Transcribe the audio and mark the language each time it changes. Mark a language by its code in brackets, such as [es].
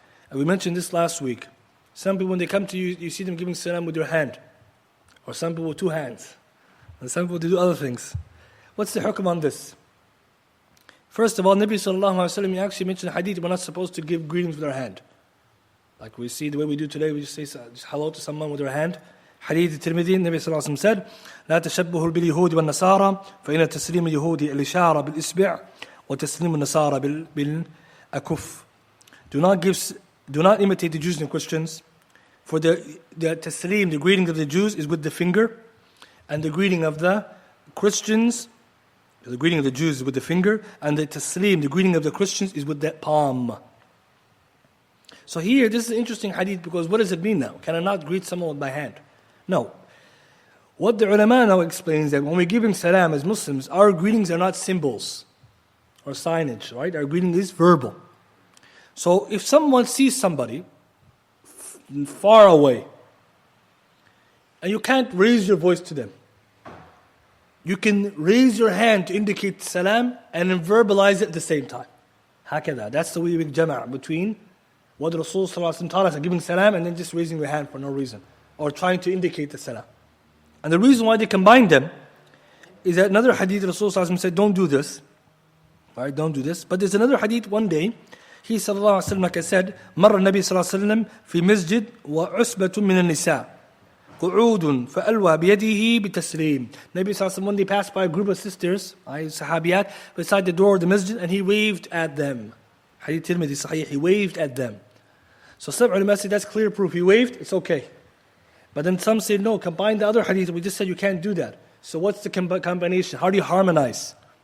[en] And we mentioned this last week. Some people, when they come to you, you see them giving salam with their hand. Or some people with two hands. And some people, they do other things. What's the hukm on this? First of all, Nabi [ar] sallallahu alayhi wa sallam, [en] he actually mentioned hadith, we're not supposed to give greetings with our hand. Like we see the way we do today, we just say just hello to someone with our hand. Hadith Tirmidhi, Nabi sallallahu alayhi wa sallam said, [ar] لا تشبهوا باليهود والنصارى فإن تسليم اليهود الإشارة بالإصبع وتسليم النصارى بالأكف. [en] Do not imitate the Jews and Christians. For the taslim, the greeting of the Jews is with the finger, and the greeting of the Christians, the greeting of the Jews is with the finger, and the taslim, the greeting of the Christians, is with the palm. So here, this is an interesting hadith, because what does it mean now? Can I not greet someone with my hand? No. What the ulama now explains that when we're giving salam as Muslims, our greetings are not symbols or signage, right? Our greeting is verbal. So if someone sees somebody far away, and you can't raise your voice to them, you can raise your hand to indicate salam and then verbalize it at the same time. Hakada. That's the way we make jama' between what the Rasul taught us, giving salam and then just raising your hand for no reason, or trying to indicate the salam. And the reason why they combine them is that another hadith, Rasul said, don't do this. Right, don't do this. But there's another hadith one day, he sallallahu alayhi wa sallam, like I said, [ar] مر النبي صلى الله عليه وسلم في مسجد وعصبة من النساء قعود فألوى بيده بتسليم. [en] Nabi [ar] sallallahu alayhi wa sallam, [en] one day passed by a group of sisters, sahabiyat, beside the door of the masjid, and he waved at them. Hadith Tirmidhi Sahih, he waved at them. So some ulama say that's clear proof. He waved, it's okay. But then some say no, combine the other hadith. We just said you can't do that. So what's the combination? How do you harmonize?